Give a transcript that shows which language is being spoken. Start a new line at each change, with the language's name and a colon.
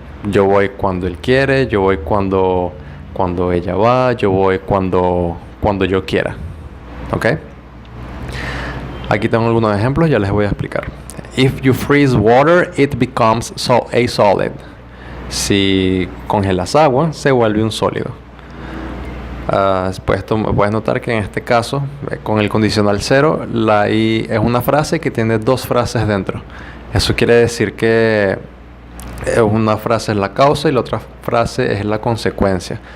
Spanish: Yo voy cuando él quiere, yo voy cuando ella va, yo voy cuando yo quiera. Okay. Aquí tengo algunos ejemplos, ya les voy a explicar.
English: If you freeze water, it becomes a solid.
Spanish: Si congelas agua, se vuelve un sólido. Puedes notar que en este caso, con el condicional 0, la I es una frase que tiene dos frases dentro. Eso quiere decir que una frase es la causa y la otra frase es la consecuencia.